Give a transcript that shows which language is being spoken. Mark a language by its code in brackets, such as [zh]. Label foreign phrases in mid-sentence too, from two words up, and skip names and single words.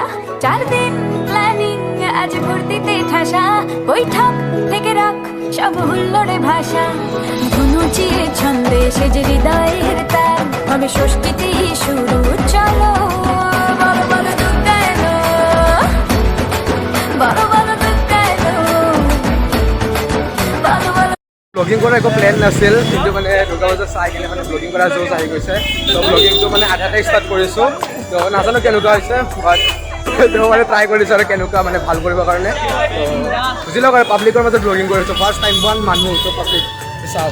[bn] চার দিন প্ল্যানিং আজ ফুর্তিতে ঠাসা, বৈঠক থেকে রাখ সব হুল্লোড়ে ভাষা। ধনুচিয়ে ছন্দে সেজে হৃদয়ের তার, হবে ষষ্ঠীতে শুরু চলো। বলো বলো দুর্গা এলো, বলো বলো দুর্গা এলো, বলো বলো। [as] ব্লগিং কৰাৰ একো প্লেন নাছিল, কিন্তু মানে দুৰ্গা পূজা চাই কিনে মানে ব্লগিং কৰাৰ জোচ আহি গৈছে। তো ব্লগিংটো মানে আধাতে ষ্টাৰ্ট কৰিছোঁ। তো নাজানো কেনেকুৱা হৈছে, বাট তো মানে ট্ৰাই কৰিছোঁ আৰু কেনেকুৱা মানে ভাল কৰিবৰ কাৰণে। তো বুজি লওক আৰু পাব্লিকৰ মাজত ব্লগিং কৰিছোঁ, [en] first time one [as] মানুহ তো পাব্লিক চাওক।